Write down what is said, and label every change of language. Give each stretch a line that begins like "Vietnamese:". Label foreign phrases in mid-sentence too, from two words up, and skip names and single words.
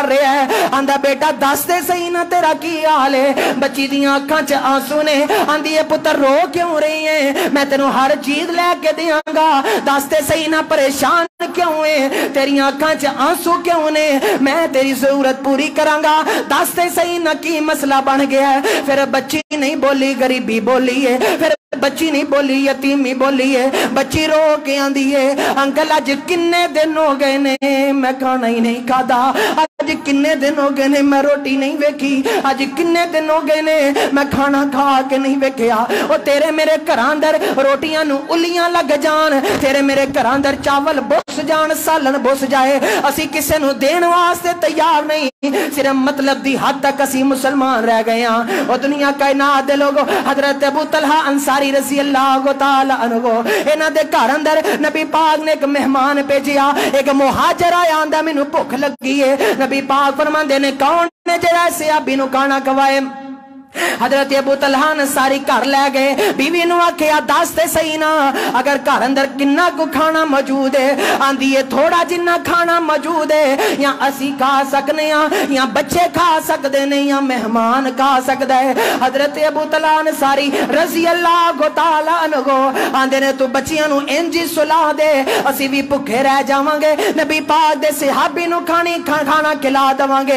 Punjabi: رہا ہے آندا بیٹا دس دے صحیح نا تیرا کی حال ہے بچی دیاں اکھاں چ آنسو نے آندی ہے پتر رو کیوں رہی ہیں میں تینوں ہر چیز لے کے دیاں گا دس دے صحیح نا پریشان کیوں ہے تیری اکھاں چ آنسو کیوں نے میں تیری ضرورت پوری کراں گا دس دے صحیح نا کی مسئلہ بن گیا ہے پھر بچی نہیں بولی غریبی بولی ہے پھر بچی نہیں بولی یتیمی بولی ہے بچی رو کے آندی ہے انکل آج کنے دن ہو گئے نے میں کھانا ہی نہیں کھادا آج کنے دن ہو گئے نے میں روٹی نہیں ویکھی آج کنے دن ہو گئے نے میں کھانا کھا کے نہیں ویکھیا اور تیرے میرے گھراں اندر روٹیاں نو الیاں لگ جان تیرے میرے گھراں اندر چاول بس جان سالن بس جائے اسی کسے نو دین واسطے تیار نہیں صرف مطلب دی حد تک اسی مسلمان رہ گئے ہیں اور دنیا کائنات دے لوگو حضرت ابو طلحہ انصاری
Arabic: رضی اللہ تعالی عنہ
Punjabi: انہاں دے گھر اندر نبی پاک نے ایک مہمان بھیجیا ایک مہاجر آیا آندا مینوں بھوک لگی ہے نبی پاک فرماندے نے کون نے جڑا ایسے ابی نو کھانا کھوائے حضرت ابو طلحہ انصاری گھر لے گئے، بیوی نو آکھیا دس تے صحیح نا اگر گھر اندر کنا کو کھانا موجود ہے؟ آندی ہے تھوڑا جنہ کھانا موجود ہے یا اسی کھا سکنے ہیں یا بچے کھا سکتے نہیں یا مہمان کھا سکتا ہے۔ حضرت ابو طلحہ انصاری
Arabic: رضی اللہ تعالی عنہ
Punjabi: آندے نے تو بچیاں نو انجی سلا دے اسی بھی بھکھے رہ جاواں گے، نبی پاک دے صحابی نو کھانا کھلا دواں گے۔